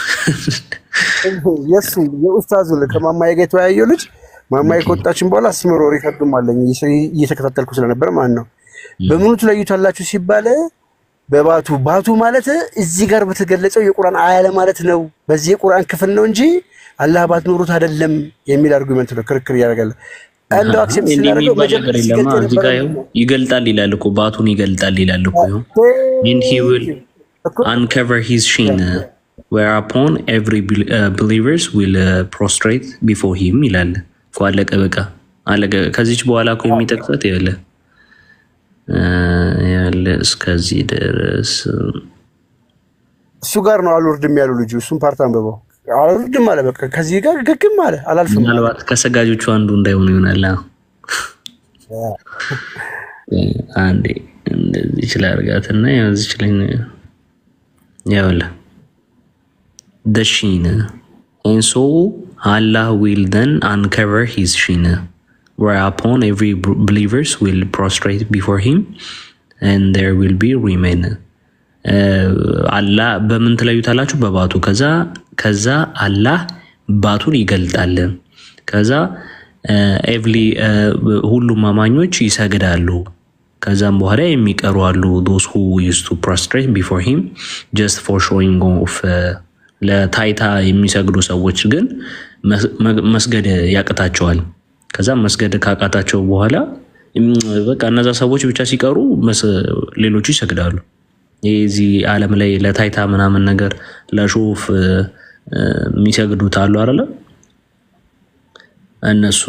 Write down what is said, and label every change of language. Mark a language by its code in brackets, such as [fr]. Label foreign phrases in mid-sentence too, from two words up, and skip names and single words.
[am] የሱ የኡስታዙ ከማማዬ ጋር የተወያየው ልጅ ማማዬ ከወጣችን በኋላ አስመሮ ሪከርዱም አለኝ እየተከታተልኩ ስለነበር ማለት ነው። በምኑ ትለዩታላችሁ ሲባል ባቱ ማለት እዚህ ጋር በተገለጸው የቁርአን አያለ ማለት ነው። በዚህ የቁርአን ክፍል ነው እንጂ አላህ ባት ኑሩት አይደለም የሚል አርጉመንት ነው ክርክር ያደርጋል። አንዱ አክሰፕት ሲያደርገው ይገልጣል ይላል እኮ ባቱን ይገልጣል ይላል እኮ [en] and he will uncover his shin whereupon every believers will prostrate before him [am] ይላል እኮ አለቀ በቃ አለቀ። ከዚች በኋላ እኮ የሚጠቅሰት ያለ እስከዚህ ድረስ እሱ ጋር ነው አልወርድም ያለው ልጅ። እሱን ፓርት አንብበው አልወርድም አለ በቃ ከዚህ ጋር ግግም አለ አላልፍም። ምናልባት ከሰጋጆቹ አንዱ እንዳይሆን ይሆናል። አንዴ እንደዚህ ይችላል አርጋትና ያዝ ይችላል ያውላ [en] the shin and so Allah will then uncover his shin whereupon every believers will prostrate before him and there will be remain [am] አላህ በምን ትለዩታላችሁ በባቱ ከዛ አላህ ባቱን ይገልጣል ከዛ ሁሉም አማኞች ይሰግዳሉ ከዛም በኋላ የሚቀሩ አሉ [en] those who used to prostrate before him just for showing off [am] ለታይታ የሚሰግዱ ሰዎች ግን መስገድ ያቅታቸዋል ከዛ መስገድ ካቃታቸው በኋላ በቃ እነዛ ሰዎች ብቻ ሲቀሩ ሌሎቹ ይሰግዳሉ። የዚህ ዓለም ላይ ለታይታ ምናምን ነገር ለሹፍ የሚሰግዱት አሉ አይደል እነሱ